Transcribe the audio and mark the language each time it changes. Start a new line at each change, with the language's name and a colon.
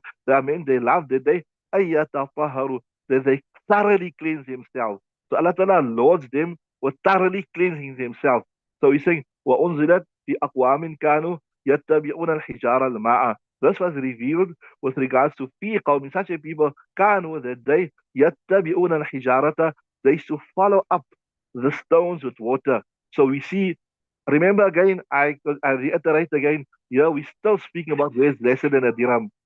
English: There are men, they love that they أَيَّتَطَهَّرُوا, that they thoroughly cleanse themselves. So Allah Ta'ala lords them with thoroughly cleansing themselves. So He's saying,
Arabic: وَأُنزِلَتْ فِي أَقْوَامٍ كَانُوا يَتَّبِعُونَ الْحِجَارَ الْمَاءَ.
English: This was revealed with regards to
Arabic: في قوم,
English: such a people, كانوا, that they
Arabic: يَتَّبِعُونَ الْحِجَارَةَ,
English: they used to follow up the stones with water. So we see, remember again, I reiterate again, here we're still speaking about where's lesser than a dirham.